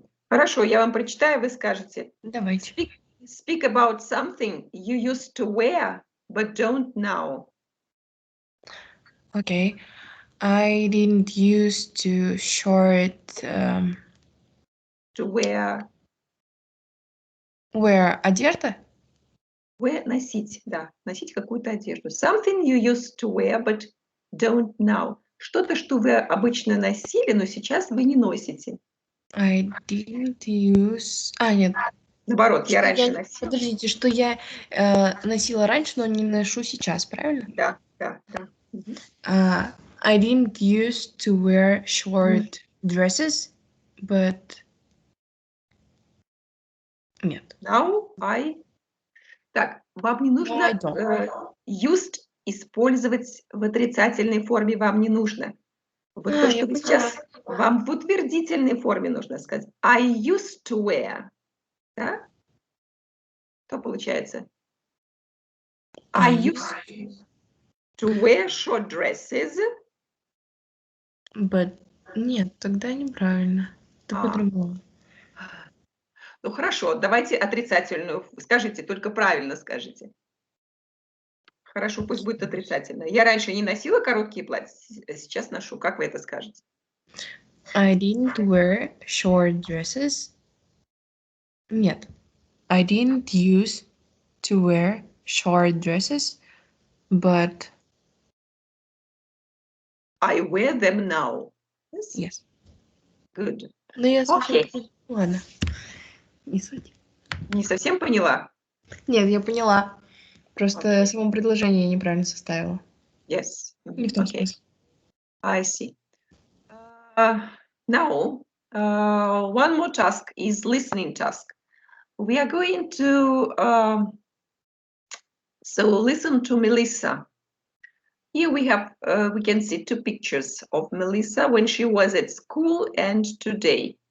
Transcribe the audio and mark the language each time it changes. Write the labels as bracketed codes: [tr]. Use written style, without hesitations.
[ru] Хорошо, я вам прочитаю, вы скажете. Давайте. [en] Speak about something you used to wear, but don't now. Okay. I didn't used to short To wear. [ru] Wear одежда? Носить, да, носить какую-то одежду. [en] Something you used to wear, but don't now. [ru] Что-то, что вы обычно носили, но сейчас вы не носите. [en] I didn't use... [ru] нет. Наоборот, я раньше носила. Подождите, что я носила раньше, но не ношу сейчас, правильно? Да. [en] I didn't used to wear short dresses, but... [ru] Нет. [en] Now I... [ru] Так, вам не нужно used использовать в отрицательной форме, вам не нужно. Вот то, что вы сейчас... Вам в утвердительной форме нужно сказать. [en] I used to wear. [ru] Да? Что получается? [en] I used to wear short dresses. [ru] But... Нет, тогда неправильно. Это по-другому. Ну хорошо, давайте отрицательную. Скажите, только правильно скажите. Хорошо, пусть будет отрицательно. Я раньше не носила короткие платья, сейчас ношу. Как вы это скажете? [en] I didn't wear short dresses. [ru] Нет. [en] I didn't used to wear short dresses, but... I wear them now. Yes. Good. [ru] Ну, я [en] Okay. [ru] Ладно. Не суть. Не совсем поняла? Нет, я поняла. Просто само предложение я неправильно составила. [en] Yes. [ru] Не в том смысле. [en] I see. Now, one more task is listening task. We are going to so listen to Melissa. Here we have, we can see two pictures of Melissa when she was at school and today.